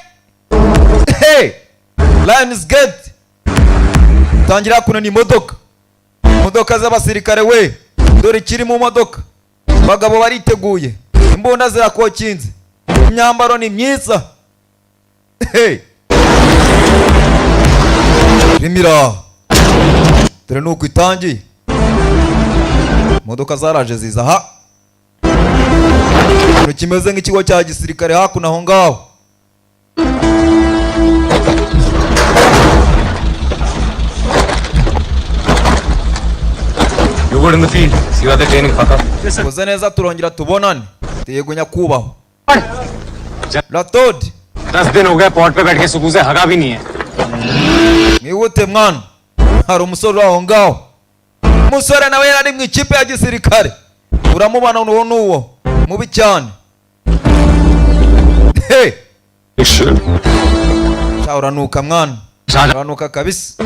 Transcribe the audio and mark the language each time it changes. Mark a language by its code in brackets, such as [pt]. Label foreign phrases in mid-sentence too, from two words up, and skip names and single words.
[rw] Lions Gate tangira hakuno ni imodoka z'abasirikare we dore kiri mu modoka bagabo bariteguye imbunda zirakokinze imyambaro ni myiza rimira dore nuko itangiye imodoka zaraje ziza ha kimeze nk'ikigo cya gisirikare hakuno aho ngaho [en] You good in the field? See what the training paka. [rw] Koze neza turongera tubonane. Yego nyakubaho. Ratod. [hi] 10 दिन हो गए पॉट पे बैठ के सुकून से हगा भी नहीं है. [rw] Mwihute mwana. Hari umusore aho ngaho. Umusore nawe yari mu ikipe ya gisirikare. Uramubana n'uwo mubi cyane. Uranuka mwana. Uranuka kabisa.